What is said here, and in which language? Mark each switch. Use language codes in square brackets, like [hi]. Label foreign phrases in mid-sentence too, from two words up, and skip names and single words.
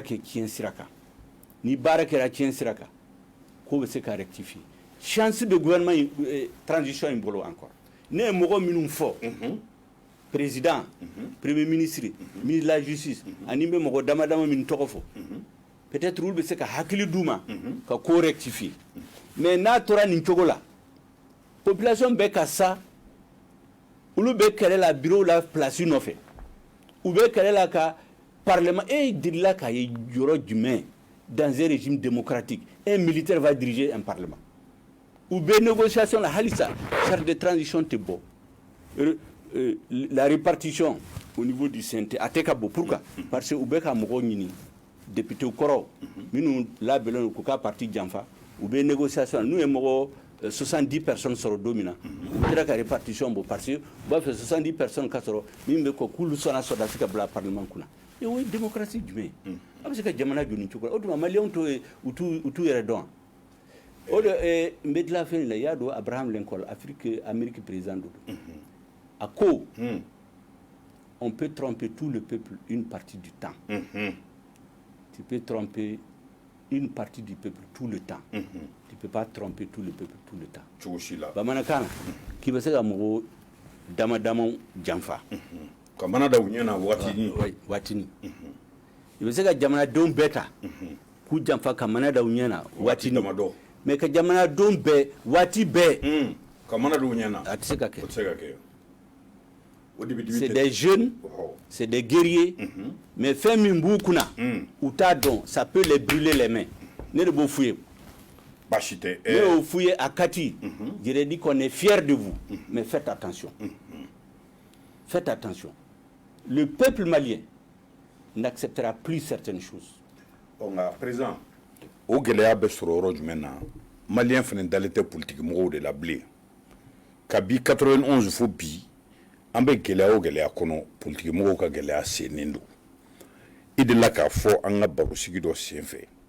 [bm] kɛ tiɲɛ sira kan ni baara kɛra tiɲɛ sira kan k'o bɛ se ka [fr] rectifier chance de gouvernement transition [bm] in bolo encore ne ye mɔgɔ minnu fɔ [fr] président premier ministre ministre de la justice [bm] ani bɛ mɔgɔ dama dama minnu tɔgɔ fɔ peut-être olu bɛ se ka hakili d'u ma ka ko [fr] rectifier mais [bm] n'a tora nin cogo la population bɛ ka sa olu bɛ kɛlɛ la bureau la place nɔfɛ u bɛ kɛlɛ la ka parlement dirila ka ye yɔrɔ jumɛn [fr] dans un régime démocratique un militaire va diriger un parlement [bm] u bɛ négociation la halisa [fr] charte de transition [bm] tɛ bɔ [fr] la répartition au niveau du CNT [bm] a tɛ ka bɔ [fr] pourquoi parce que [bm] u bɛ ka mɔgɔw ɲini député kɔrɔ minnu labɛnnen don k'u ka parti janfa u bɛ négociation n'u ye mɔgɔ 70 personnes sɔrɔ don min na u kɛra ka répartition bɔ [fr] parce que [bm] u b'a fɛ 70 personnes ka sɔrɔ min bɛ kɔ k'olu sɔnna sɔrɔdasi ka bila parlement kunna o ye démocratie jumɛn ye a bɛ se ka jamana jɔ nin cogo la o tuma maliyɛnw u t'u yɛrɛ dɔn o de n bɛ dilan fɛn la i y'a dɔn Abraham Lincoln Amérique président do a ko [fr] on peut tromper tout le peuple une partie du temps tu peux tromper une partie du peuple tout le temps tu ne peux pas tromper tout le peuple tout le temps [bm] cogo si la bamanankan na k'i bɛ se ka mɔgɔ dama dama janfa ka mana da u ɲɛ na waatini i bɛ se ka jamanadenw bɛɛ ta k'u janfa ka mana da u ɲɛ na waatini mais ka jamanadenw bɛɛ waati bɛɛ ka mana da u ɲɛ na a tɛ se ka kɛ o tɛ se ka kɛ [fr] c'est des jeunes c'est des guerriers mais [bm] fɛn min b'u kunna u t'a dɔn [fr] ça peut les brûler les mains [bm] ne de b'o f'u ye baasi tɛ ne y'o f'u ye a kati [fr] je dis qu'on est fier de vous mais faites attention faites attention le peuple malien n'acceptera plus certaines choses [bm] nka président o gɛlɛya bɛ sɔrɔ yɔrɔ jumɛn na maliyɛn fana dalen tɛ politique mɔgɔw de la bilen kabi 91 fo bi an bɛ gɛlɛya o gɛlɛya kɔnɔ politique mɔgɔw ka gɛlɛya sennen don i delila k'a fɔ an ka barosigi dɔ senfɛ